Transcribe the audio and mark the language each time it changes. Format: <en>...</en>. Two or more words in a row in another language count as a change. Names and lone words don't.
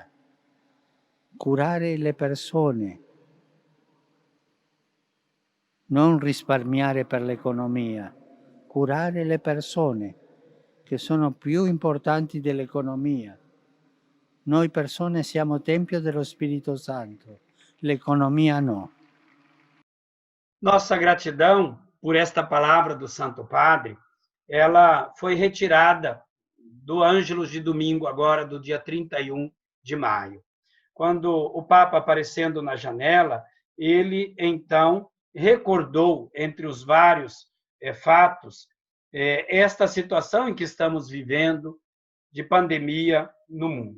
<it>Curare le persone, non risparmiare per l'economia, curare le persone che sono più importanti dell'economia. Noi persone siamo tempio dello Spirito Santo, l'economia no.</it> <pt>Nossa gratidão por esta palavra do Santo Padre, ela foi retirada do Ângelus de domingo, agora do dia 31 de maio. Quando o Papa, aparecendo na janela, ele, então, recordou, entre os vários fatos, esta situação em que estamos vivendo de pandemia no mundo.</pt>